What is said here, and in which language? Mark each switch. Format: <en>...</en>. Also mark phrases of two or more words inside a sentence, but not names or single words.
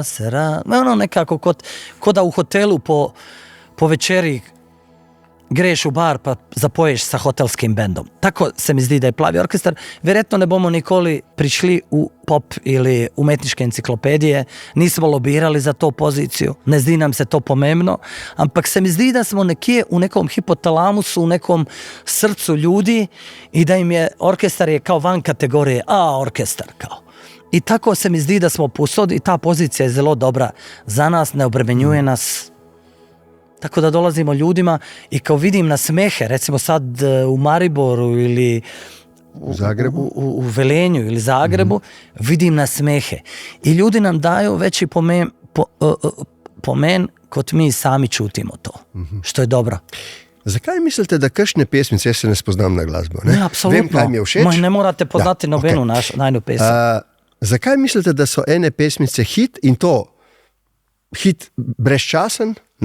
<bs>Ono nekako ko da u hotelu po večeri greš u bar pa zapoješ sa hotelskim bendom.</bs> <sl>Tako se mi zdi da je Plavi orkestar.</sl> <bs>Vjerojatno</bs> <sl>ne bomo nikoli prišli</sl> <bs>u pop ili umetničke enciklopedije, nismo lobirali za to poziciju,</bs> <sl>ne zdi nam se to pomembno, ampak se mi zdi da smo nekje</sl> <bs>u nekom hipotalamusu, u nekom srcu ljudi i da im je orkestar je kao van kategorije, orkestar kao.</bs> <sl>I tako se mi zdi da smo posod i ta pozicija je zelo dobra za nas, ne obremenjuje nas.</sl> <bs>Tako da dolazimo ljudima i kao vidim na smehe, recimo sad u Mariboru ili u Velenju ili Zagrebu, vidim na smehe. I ljudi nam daju veći pomen</bs> <sl>kot mi sami čutimo</sl> <bs>to, što je dobro.</bs> <sl>Zakaj mislite, da kakšne pesmice, jaz se ne spoznam na glasbo? Ne, apsolutno. Vem, kaj mi je všeč. Ne morate poznati nobenu najnu pesem. Zakaj mislite, da so ene pesmice hit in to hit brezčasen, ne?</sl>